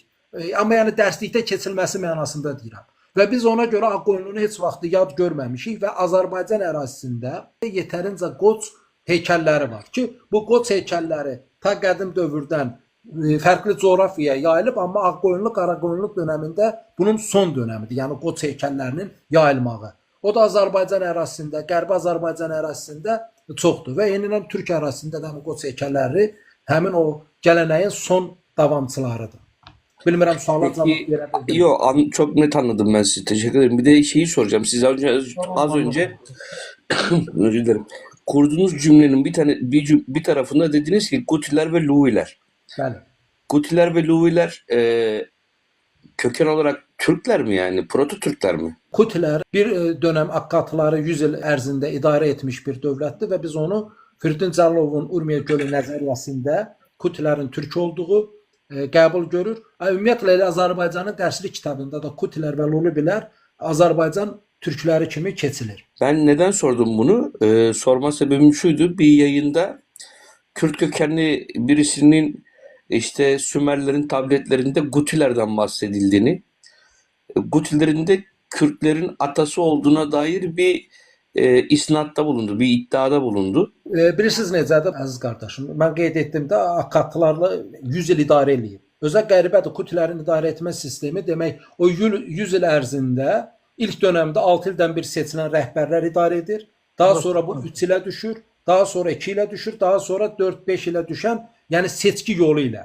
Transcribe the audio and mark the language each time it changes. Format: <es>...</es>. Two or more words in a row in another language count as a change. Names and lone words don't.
<az>Amma yəni dərslikdə keçilməsi mənasında deyirəm. Və biz ona görə Ağqoyunlu'nu heç vaxt yad görməmişik və Azərbaycan ərazisində yetərincə qoç heykəlləri var ki, bu qoç heykəlləri ta qədim dövrdən fərqli coğrafiyaya yayılıb, amma Ağqoyunlu, Qaraqoyunlu dönəmində bunun son dönəmidir. Yəni qoç heykəllərinin yayılmağı. O da Azərbaycan ərazisində, Qərbi Azərbaycan ərazisində çoxdur və eynilə Türk ərazisində də qoç heykəlləri həmin o gələneğin son davamçılarıdır. Bilmirəm suala cavab verə bildim.</az> <tr>Yok çok net anladım ben sizi. Teşekkür ederim. Bir de şeyi soracağım. Siz az önce özür dilerim. Kurduğunuz cümlenin bir tarafında dediniz ki Gutiler ve Luviler.</tr> <az>Bəli.</az> <tr>Gutiler ve Luviler köken olarak Türkler mi yani? Proto Türkler mi?</tr> <az>Kutilər bir dönəm Akkatları 100 il ərzində idarə etmiş bir dövlətdir və biz onu Firidun Cəllovun Urmiya gölü nəzəriyyəsində Kutilərin türk olduğu qəbul görür. Ümumiyyətlə elə Azərbaycanın dərslik kitabında da Kutilər və Lulubilər Azərbaycan türkləri kimi keçilir.</az> <tr>Ben neden sordum bunu? Sorma sebebim şuydu. Bir yayında Kürt kökenli birisinin işte Sümerlerin tabletlerinde Gutilerden bahsedildiğini, Gutilerin de Kürtlerin atası olduğuna dair bir isnatta bulundu, bir iddiada bulundu.</tr> <az>Bilirsiniz necədir əziz qardaşım? Mən qeyd etdim də Akkatlarla 100 il idarə eləyib. Özə qəribədir Kutilərin idarə etmə sistemi demək o 100 il ərzində ilk dönəmdə 6 ildən bir seçilən rəhbərlər idarə edir. Daha sonra bu 3 ilə düşür, daha sonra 2 ilə düşür, daha sonra 4-5 ilə düşən, yəni seçki yolu ilə.</az>